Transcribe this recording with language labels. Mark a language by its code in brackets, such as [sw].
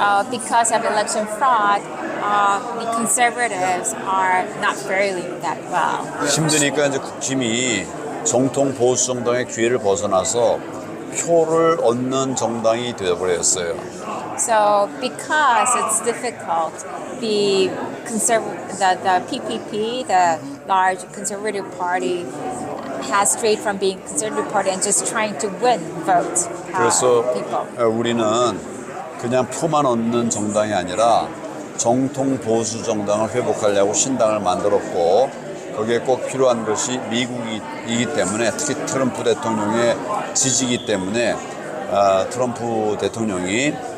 [en] Because of election fraud, the conservatives are not faring that well. [ko] 힘드니까 이제 국힘이 정통 보수 정당의 기회를 벗어나서 표를 얻는 정당이 되어버렸어요. [en] So because it's difficult, the PPP, the large conservative party, has strayed from being conservative party and just trying to win votes. [ko] 그래서 [en] people. [ko] 우리는 그냥 표만 얻는 정당이 아니라 정통 보수 정당을 회복하려고 신당을 만들었고 거기에 꼭 필요한 것이 미국이기 때문에 특히 트럼프 대통령의 지지이기 때문에 트럼프 대통령이